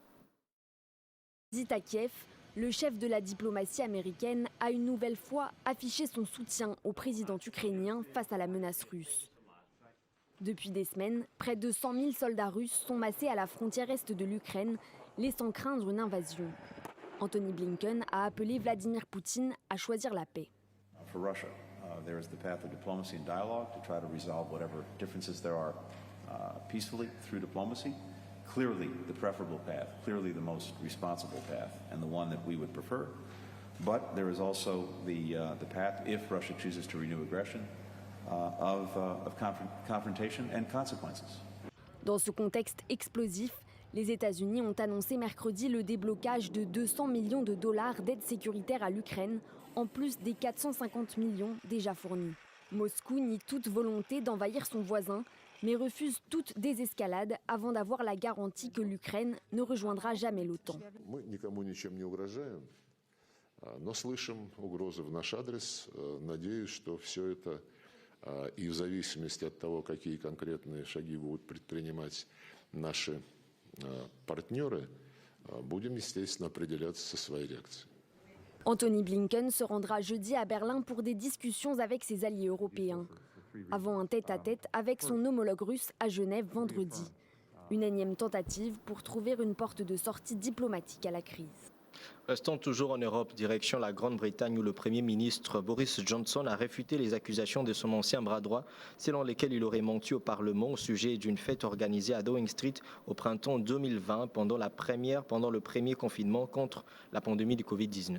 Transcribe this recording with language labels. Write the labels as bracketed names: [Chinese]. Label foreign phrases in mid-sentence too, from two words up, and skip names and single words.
[French] À Kiev, le chef de la diplomatie américaine a une nouvelle fois affiché son soutien au président ukrainien face à la menace russe. Depuis des semaines, près de 100 000 soldats russes sont massés à la frontière est de l'Ukraine, laissant craindre une invasion. Antony Blinken a appelé Vladimir Poutine à choisir la paix. [English] For Russia, there is the path of diplomacy and dialogue to try to resolve whatever differences there are peacefully through diplomacy. Clearly the preferable path, clearly the most responsible path, and the one that we would prefer. But there is also the path, if Russia chooses to renew aggression, of confrontation and consequences. [French] Dans ce contexte explosif, les États-Unis ont annoncé mercredi le déblocage de 200 millions de dollars d'aide sécuritaire à l'Ukraine, en plus des 450 millions déjà fournis. Moscou nie toute volonté d'envahir son voisin, mais refuse toute désescalade avant d'avoir la garantie que l'Ukraine ne rejoindra jamais l'OTAN. [Russian] Но слышим угрозы в наш адрес. Надеюсь, что все это и в зависимости от того, какие конкретные шаги будут предпринимать наши партнеры, будем, естественно, определяться со своей реакцией. [French] Antony Blinken se rendra jeudi à Berlin pour des discussions avec ses alliés européens, avant un tête-à-tête avec son homologue russe à Genève vendredi. Une énième tentative pour trouver une porte de sortie diplomatique à la crise. Restons toujours en Europe, direction la Grande-Bretagne où le Premier ministre Boris Johnson a réfuté les accusations de son ancien bras droit selon lesquelles il aurait menti au Parlement au sujet d'une fête organisée à Downing Street au printemps 2020 pendant le premier confinement contre la pandémie du Covid-19.